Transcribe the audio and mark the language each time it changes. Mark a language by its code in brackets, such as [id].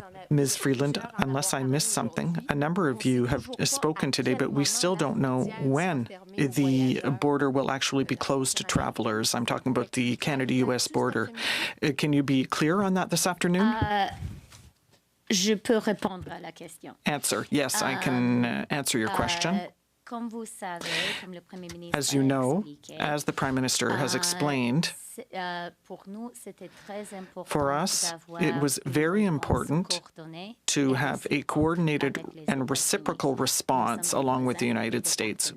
[en] Ms. Freeland, unless I missed something, a number of you have spoken today, but we still don't know when the border will actually be closed to travelers. I'm talking about the Canada-US border. Can you be clear on that this afternoon? [fr] Je peux répondre à la question. [en] Answer. Yes, I can answer your question. As you know, as the Prime Minister has explained, for us, it was very important to have a coordinated and reciprocal response along with the United States.